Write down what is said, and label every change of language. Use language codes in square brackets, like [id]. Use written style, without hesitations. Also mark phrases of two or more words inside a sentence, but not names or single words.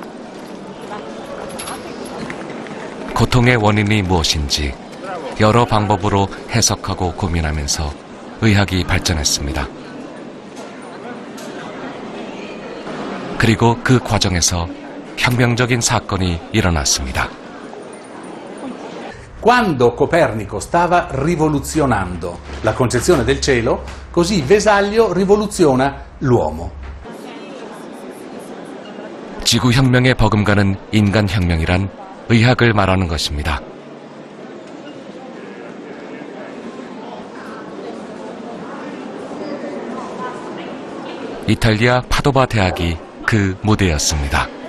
[ko] 고통의 원인이 무엇인지 여러 방법으로 해석하고 고민하면서 의학이 발전했습니다. 그리고 그 과정에서 혁명적인 사건이 일어났습니다. [it] Quando Copernico stava rivoluzionando la concezione del cielo, così Vesaglio rivoluziona l'uomo. [ko] 지구혁명에 버금가는 인간혁명이란 의학을 말하는 것입니다. 이탈리아 파도바 대학이 그 무대였습니다.